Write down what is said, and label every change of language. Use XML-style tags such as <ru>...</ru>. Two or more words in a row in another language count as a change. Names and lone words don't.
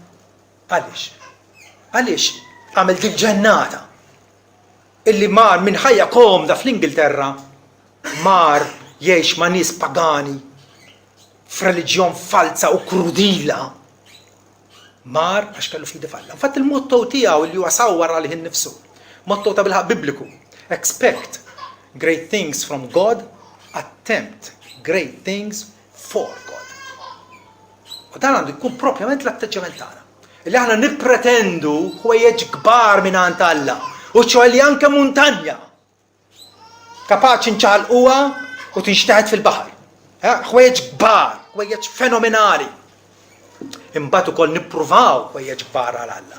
<mt>Għaliex għamel dik ġennata illi mar minn ħajja komda fl-Ingilterra mar jgħix ma' nies pagani f'reliġjon falsa u krudila. Mar għax kellu fidi falla. Infatti il-motto tiegħu li huwa sawwar għalih innifsu. Motto ta' bil-ħaq bibliku.</mt> <en>Expect great things from God, attempt great things for God.</en> <mt>U dan għandu jkun propjament l-atteġġament tagħna. Illi aħna nippretendu ħwejjeġ kbar mingħand Alla u ċoħli anke muntanja kapaċi nċaqalquha u tinxtaħed fil-baħar. Ħwejjeġ kbar, ħwejjeġ fenomenali. Imbagħad ukoll nippruvaw ħwejjeġ kbar għal Alla.</mt>